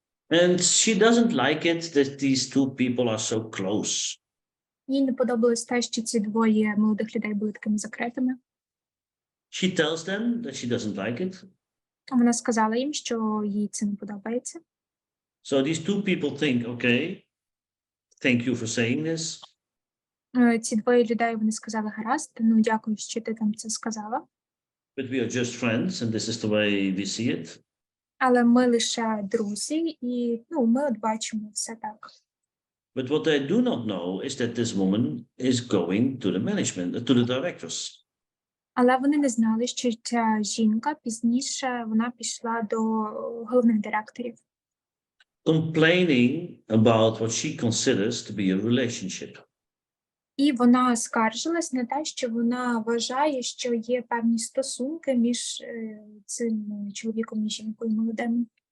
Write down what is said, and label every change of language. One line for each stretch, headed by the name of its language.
English: And she doesn't like it that these two people are so close.
Ukrainian: Їй не подобалось те, що ці двоє молодих людей були такими закритими.
English: She tells them that she doesn't like it.
Ukrainian: Вона сказала їм, що їй це не подобається.
English: So these two people think, okay, thank you for saying this.
Ukrainian: Ці двоє людей, вони сказали, гаразд, ну дякую, що ти там це сказала.
English: But we are just friends and this is the way we see it.
Ukrainian: Але ми лише друзі, і ми от бачимо все так.
English: But what they do not know is that this woman is going to the management, to the directors.
Ukrainian: Але вони не знали, що ця жінка пізніше вона пішла до головних директорів.
English: Complaining about what she considers to be a relationship.
Ukrainian: І вона скаржилась на те, що вона вважає, що є певні стосунки між цим чоловіком і жінкою молодим.